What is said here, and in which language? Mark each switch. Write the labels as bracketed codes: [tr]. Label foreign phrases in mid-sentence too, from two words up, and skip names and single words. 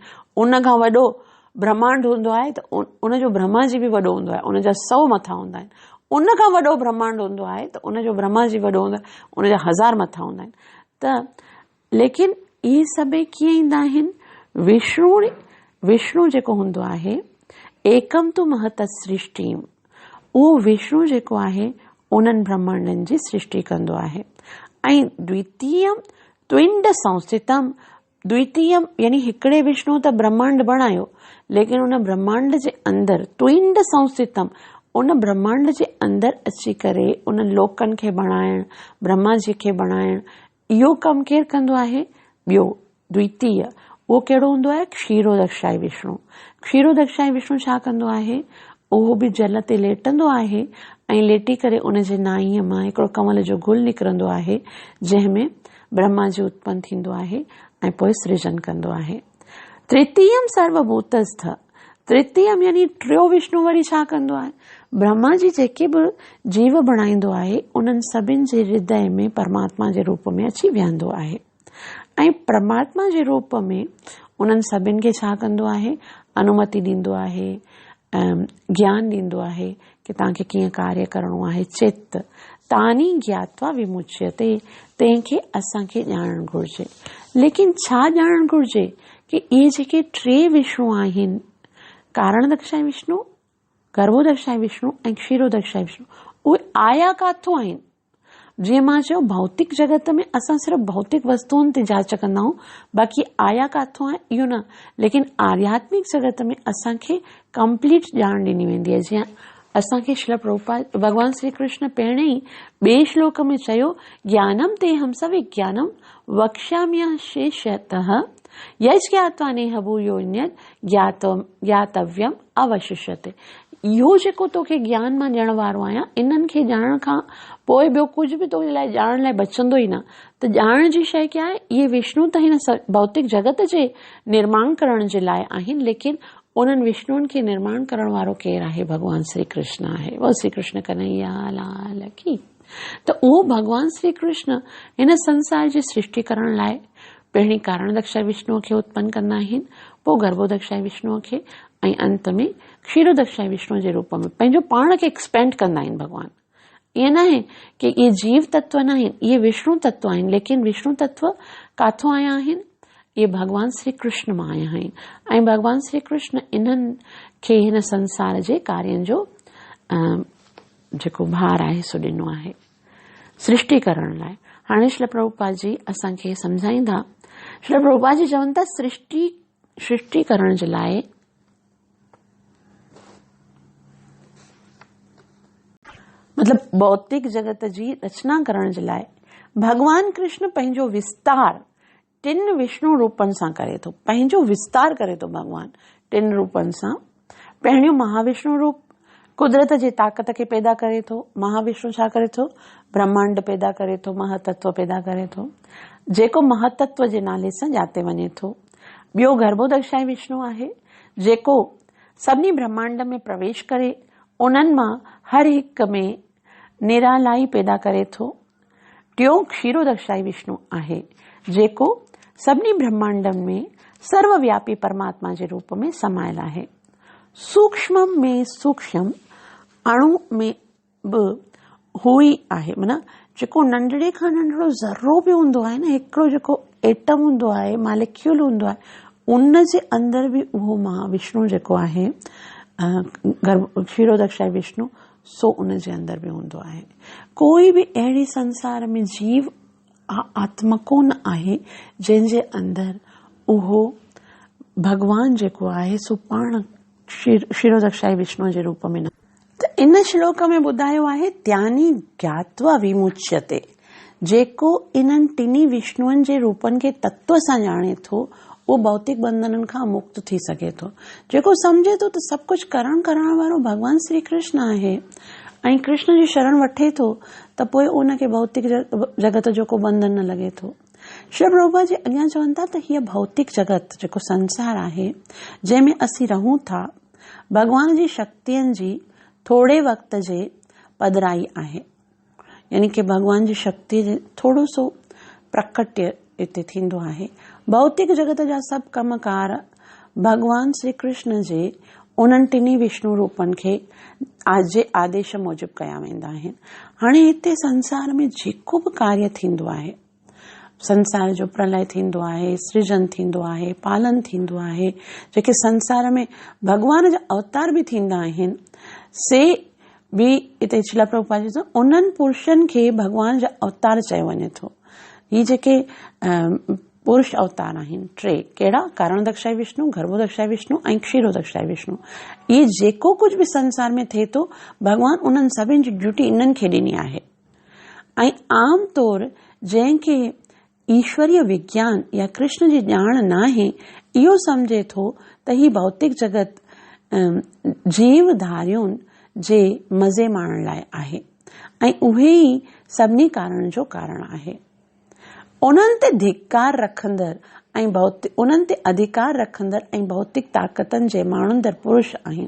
[sd] उन खां वॾो ब्रह्मांड हूंदो आहे त उनजो ब्रह्मा जी बि वॾो हूंदो आहे, उन जा 100 मथा हूंदा आहिनि। उन खां वॾो ब्रह्मांड हूंदो आहे त उनजो ब्रह्मा जी वॾो हूंदो आहे, उन जा 1000 मथा हूंदा आहिनि। त लेकिन इहे सभई कीअं ईंदा आहिनि? विष्णु जेको हूंदो आहे [sa] एकम तु महत सृष्टि, [sd] उहो विष्णु जेको आहे उन्हनि ब्रह्मांडनि जी सृष्टि कंदो आहे। ऐं [sa] द्वितीयम त्विंड संस्थितम, [sd] द्वितीयम यानी हिकिड़े विष्णु त ब्रह्मांड बणायो, लेकिन उन ब्रह्मांड जे अंदरि [sa] त्विंड संस्थितम, [sd] उन ब्रह्मांड जे अंदरि अची करे उन लोकनि खे बणाइण, ब्रह्मा जी खे बणाइण, इहो कमु केरु कंदो आहे? ॿियो द्वितीय, उहो कहिड़ो हूंदो आहे? क्षीरोदक्षाई विष्णु। क्षीरोदक्षाई विष्णु छा कंदो आहे? उहो बि जल ते लेटंदो आहे ऐं लेटी करे उनजे नाईअ मां हिकिड़ो कमल जो गुल निकिरंदो आहे, जंहिंमें ब्रह्मा जी उत्पन्न थींदो आहे ऐं पोइ सृजन कंदो आहे। [sa] तृतीयम सर्वभूतस्थ, [sd] तृतीयम यानी 3 विष्णु वरी छा कंदो आहे? ब्रह्मा जी जेके बि जीव बणाईंदो आहे उन्हनि सभिनि जे हृदय में परमात्मा जे रूप में अची विहंदो आहे ऐं परमात्मा जे रूप में उन्हनि सभिनि खे छा कंदो आहे? अनुमति ॾींदो आहे, ज्ञान ॾींदो आहे कि तव्हांखे कीअं कार्य करणो आहे। [sa] चित्त तानी ज्ञात्वा विमुच्यते, [sd] तंहिंखे असांखे ॼाणणु घुर्जे। लेकिन छा ॼाणणु घुर्जे? कि इहे जेके 3 विष्णु आहिनि, कारणदक्षाई विष्णु, गर्भोदक्षाई विष्णु ऐं क्षीरोदक्षाई विष्णु, उहे आया काथों आहिनि? जीअं मां चयो भौतिक जगत में असां सिर्फ़ु भौतिक वस्तुअनि ते जांच कंदा आहियूं, बाक़ी आया काथों आहे इहो न। लेकिन आध्यात्मिक जगत में असांखे कंप्लीट ॼाण ॾिनी वेंदी आहे। जीअं असांखे श्रील प्रभुपाद भगवान श्री कृष्ण पहिरें ई ॿिए श्लोक में चयो, [sa] ज्ञानम ते हम सविज्ञानम वक्ष्याम्यशेषतः यज्ञात्वा नेह भूयोन्यत् ज्ञातव्यम अवशिष्यते। [sd] इहो जेको तोखे ज्ञान मां ॾियण वारो आहियां, इन्हनि खे ॼाणण खां पोइ ॿियो कुझु बि तोखे लाइ ॼाणण लाइ बचंदो ई न। त ॼाणण जी शइ क्या आहे? इहे विष्णु त हिन भौतिक जगत जे निर्माण करण जे लाइ आहिनि, लेकिन उन्हनि विष्णुनि खे निर्माण करण वारो केरु आहे? भगवान श्री कृष्ण आहे। [hi] वो श्री कृष्ण कन्हैया लाल की। [sd] त उहो भगवान श्री कृष्ण हिन संसार जी सृष्टि करण लाइ पहिरीं कारणदक्षाई विष्णुअ खे उत्पन्न कंदा आहिनि, पोइ गर्भोदक्षाई विष्णुअ खे ऐं अंत में क्षीरोदक्षाई विष्णु जे रूप में पंहिंजो पाण खे एक्सपेंड कंदा आहिनि भगवान। ईअं न आहे कि इहे जीव तत्व न आहिनि, इहे विष्णु तत्व आहिनि। लेकिन विष्णु तत्व काथों आया आहिनि? इहे भगवान श्री कृष्ण मां आया आहिनि ऐं भगवान श्री कृष्ण इन्हनि खे हिन संसार जे कार्यनि जो जेको भार आहे सो ॾिनो आहे सृष्टि करण लाइ। हाणे श्रील प्रभुपाद जी असांखे सम्झाईंदा। श्रील प्रभुपाद जी चवनि था सृष्टि करण जे लाइ मतलब भौतिक जगत जी रचना करण जे लाइ भगवान कृष्ण पंहिंजो विस्तार 3 विष्णु रूपनि सां करे थो। पंहिंजो विस्तार करे थो भगवान 3 रूपनि सां। पहिरियों महाविष्णु रूप कुदरत जे ताक़त खे पैदा करे थो। महाविष्णु छा करे थो? ब्रह्मांड पैदा करे थो, महतत्व पैदा करे थो, जेको महतत्व जे नाले सां ॼाते वञे थो। ॿियो गर्भोदक्षाई विष्णु आहे, जेको सभिनी ब्रह्मांड में प्रवेश करे उन्हनि मां हर हिक में निरालाई पैदा करे थो। टियों क्षीरोदक्षाई विष्णु आहे, जेको सभिनी ब्रह्मांडनि में सर्वव्यापी परमात्मा जे रूप में समायल आहे। सूक्ष्म में सूक्ष्म अणु में बि हू ई आहे, माना जेको नंढड़े खां नंढड़ो ज़र्रो बि हूंदो आहे न, हिकिड़ो जेको एटम हूंदो आहे, मालिक्यूल हूंदो आहे, उन जे अंदर बि उहो महाविष्णु जेको आहे क्षीरोदक्षाई विष्णु, सो उन जे अंदर बि हूंदो आहे। कोई बि अहिड़ी संसार में जीव आत्मा कोन आहे जंहिंजे अंदर उहो भगवान जेको आहे सो पाण क्षीरोदक्षाई विष्णु जे रूप में न। त इन श्लोक में ॿुधायो आहे [sa] त्यानी ज्ञात्वा विमुच्यते, [sd] जेको इन्हनि टिनी विष्णुअनि जे रूपनि खे तत्व सां ॼाणे थो उहो भौतिक बंधननि खां मुक्त थी सघे थो। जेको सम्झे थो त सभु कुझु करण वारो भगवान श्री कृष्ण आहे ऐं कृष्ण जी शरण वठे थो त पोइ उनखे भौतिक जगत जो को बंधन न लॻे थो। श्री प्रभुपाद जी अॻियां चवनि था त हीअ भौतिक जगत जेको संसार आहे जंहिंमें असीं रहूं था, भगवान जी शक्तियुनि जी थोड़े वक़्त जे पधराई आहे, यानी कि भगवान जी शक्ति जे थोड़ो सो प्रकट्य इते थींदो आहे। भौतिक जगत जा सभु कमकार भगवान श्री कृष्ण जे उन्हनि टिनी विष्णु रूपनि खे जे आदेश मूजिब कया वेंदा आहिनि। हाणे हिते संसार में जेको बि कार्य थींदो आहे, संसार जो प्रलय थींदो आहे, सृजन थींदो आहे, पालन थींदो आहे, जेके संसार में भगवान जा अवतार बि थींदा आहिनि, से बि हिते श्रील प्रभुपाद जी उन्हनि पुरुषनि खे भगवान जा अवतार चयो वञे थो। ही जेके पुरुष अवतार आहिनि टे, कहिड़ा? कारणदक्षाई विष्णु, गर्भोदक्षाई विष्णु ऐं क्षीरोदक्षाई विष्णु। ये जेको [hi] कुछ भी संसार में थे तो [sd] भगवान उन्हनि सभिनि जी ड्यूटी इन्हनि खे ॾिनी आहे। ऐं आम तौर जंहिंखे ईश्वरीय विज्ञान या कृष्ण जी ॼाण नाहे, इहो सम्झे थो त ही भौतिक जगत जीवधारियुनि जे मज़े माणण लाइ आहे ऐं उहे ई सभिनी कारण जो कारण आहे। उन्हनि ते धिकार रखंदड़ ऐं उन्हनि ते अधिकार रखंदड़ ऐं भौतिक ताक़तनि जे माण्हुनि पुरुष आहिनि।